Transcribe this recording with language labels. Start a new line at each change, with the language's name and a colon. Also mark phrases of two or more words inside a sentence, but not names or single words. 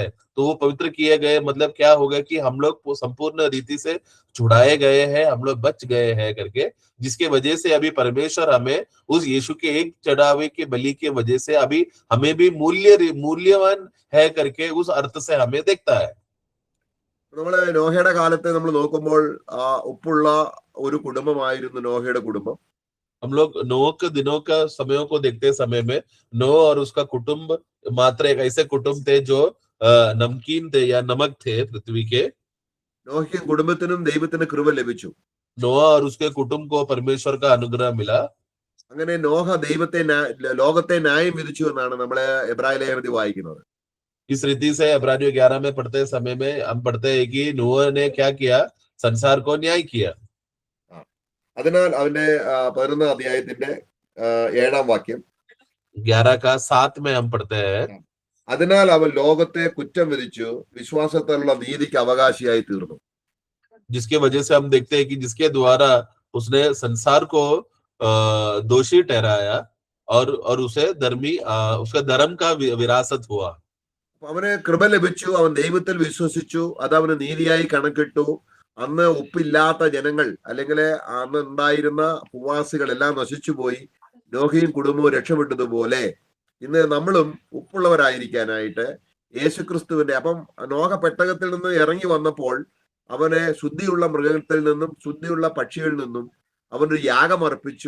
Hindi: तो वो पवित्र किए गए मतलब क्या होगा कि हम लोग संपूर्ण रीति से छुड़ाए गए हैं, हम लोग बच गए हैं करके, जिसके वजह से अभी परमेश्वर हमें उस यीशु के एक चढ़ावे के बलि के वजह से अभी हमें भी मूल्यवान है करके उस अर्थ से हमें देखता है।
Malayalam: നമ്മള് നോഹയുടെ കാലത്തെ നമ്മൾ നോക്കുമ്പോൾ ഉപ്പുള്ള ഒരു കുടുംബമായിരുന്നു നോഹയുടെ കുടുംബം.
Hindi: हम लोग नोह के दिनों का समयों को देखते समय में नोह और उसका कुटुंब मात्र एक ऐसे कुटुंब थे जो नमकीन थे या नमक थे पृथ्वी के।
Malayalam: നോഹയ്ക്കും കുടുംബത്തിനും ദൈവത്തിന് കൃപ ലഭിച്ചു.
Hindi: नोह और उसके कुटुंब को परमेश्वर का अनुग्रह मिला।
Malayalam: അങ്ങനെ നോഹ ലോകത്തെ ന്യായം വിധിച്ചു എന്നാണ് നമ്മളെ എബ്രായ ലേഖനത്തിൽ വായിക്കുന്നത്.
Hindi: इस रीति से इब्रानियों 11 में पढ़ते समय में हम पढ़ते हैं कि नोह ने क्या किया? संसार को न्याय किया।
Malayalam: അതിനാൽ അവന്റെ 11-ാം അധ്യായത്തിന്റെ 7-ാം വാക്യം
Hindi: 11 का 7 में हम पढ़ते हैं,
Malayalam: അതിനാൽ അവൻ ലോകത്തെ കുറ്റം വിധിച്ചു വിശ്വാസത്തിലുള്ള നീതിക്ക് അവകാശിയായി തീർന്നു.
Hindi: जिसके वजह से हम देखते हैं कि जिसके द्वारा उसने संसार को दोषी ठहराया और उसे उसका धर्म का विरासत हुआ.
Malayalam: അവന് കൃപ ലഭിച്ചു, അവൻ ദൈവത്തിൽ വിശ്വസിച്ചു, അത് അവന് നീതിയായി കണക്കിട്ടു. അന്ന് ഉപ്പില്ലാത്ത ജനങ്ങൾ അല്ലെങ്കിൽ അന്ന് ഉണ്ടായിരുന്ന ഭൂവാസികൾ എല്ലാം നശിച്ചുപോയി. നോഹയും കുടുംബവും രക്ഷപ്പെട്ടതുപോലെ ഇന്ന് നമ്മളും ഉപ്പുള്ളവരായിരിക്കാനായിട്ട് യേശുക്രിസ്തുവിന്റെ, അപ്പം നോഹ പെട്ടകത്തിൽ നിന്ന് ഇറങ്ങി വന്നപ്പോൾ അവനെ ശുദ്ധിയുള്ള മൃഗത്തിൽ നിന്നും ശുദ്ധിയുള്ള പക്ഷികളിൽ നിന്നും അവനൊരു യാഗം അർപ്പിച്ചു.